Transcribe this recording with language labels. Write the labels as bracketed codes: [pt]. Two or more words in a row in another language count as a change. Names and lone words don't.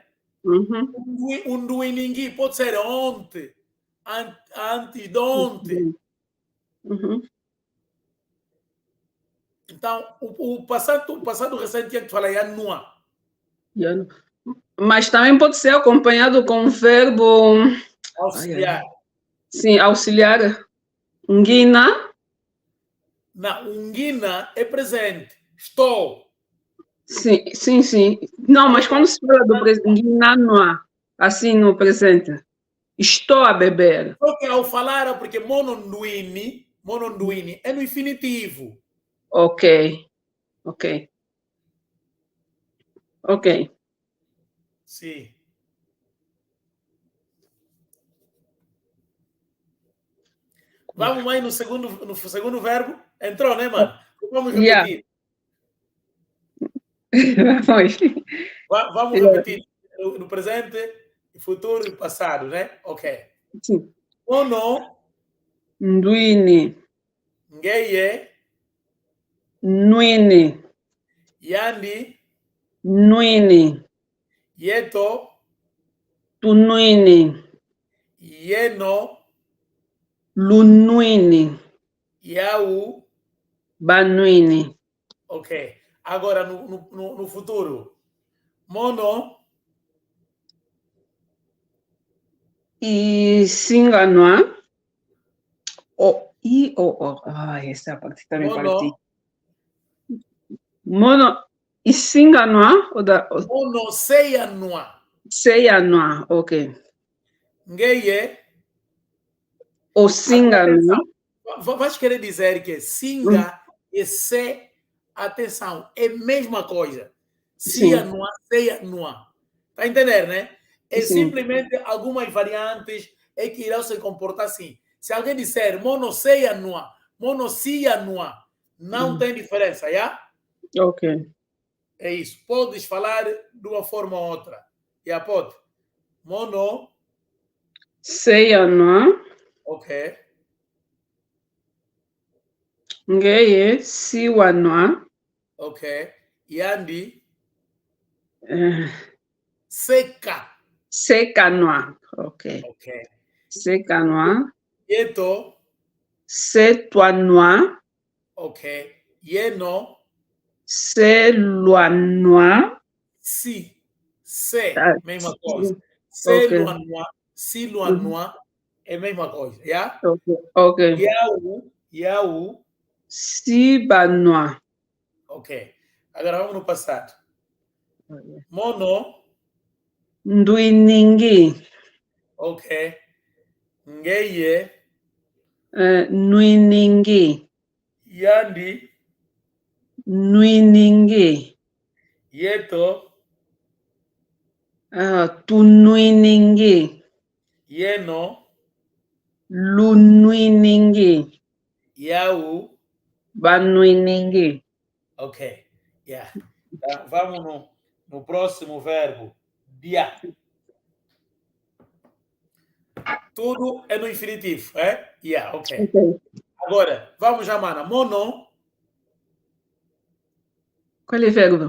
[pt] O nuiningui pode ser ontem, antes de ontem. Então, o passado recente tinha que falar yanua. Mas também pode ser acompanhado com um verbo Auxiliar. Sim, auxiliar. [kg] Ngina. Na ungina [pt] é presente. Estou. Sim, sim, sim. Não, mas quando se fala do presente, [kg] ngina noa, [pt] assim no presente. Estou a beber. Só que ao falar, porque mononduini é no infinitivo. Ok. Ok. Ok. Sim. Vamos mais no segundo verbo. Entrou, né, mano? Vamos repetir. Vamos repetir no presente, futuro e passado, né? Ok. Sim. [kg] Ono. Nduini. Ngeye. Nuini. Yandi. Nuini. Yeto. Tunuini. Yeno. Lunuini. Yau. Banuini. [pt] Ok. Agora no futuro. [kg] Mono. E Singanoa. [pt] Essa é a parte que também parti. [kg] Mono. E Singanoa? Mono Seianoa. Seianoa, ok. Ngeye. Ou Singanoa. [pt] Vais querer dizer que singa e se, atenção, é a mesma coisa. [kg] Seianoa, Seianoa. [pt] Está a entender, né? É simplesmente algumas variantes é que irão se comportar assim. Se alguém disser [kg] monosseianoa, monossianoa, [pt] não tem diferença, já? Ok. É isso. Podes falar de uma forma ou outra. Já pode. [kg] Mono. Seianoa. Ok. Ngeye Siwanoa. Ok. Yandi. Uh, Seca. Sekanoa. Ok. Ok. Sekanoa. Yeto. Setuanoa. Ok. Yeno. Seluanoa. [pt] Si. Se. Mesma coisa. Ok. [kg] Seluanoa. Siluanoa. [pt] É a mesma coisa. Já? Ok. [kg] Yau. Sibanoa. Ok. Agora vamos no passado. Mono. Nduiningi. Ok. Ngeye. Nuiningi. Yandi. Nuiningi. Yeto. Tunuiningi. Yeno. Lunuiningi. Yau. Banuiningi. Ok. Yeah. [pt] Tá, vamos no próximo verbo. Dia. Tudo é no infinitivo, é? [en] Yeah, ok. [pt] Agora, vamos já, mana. Mono. Qual é o verbo?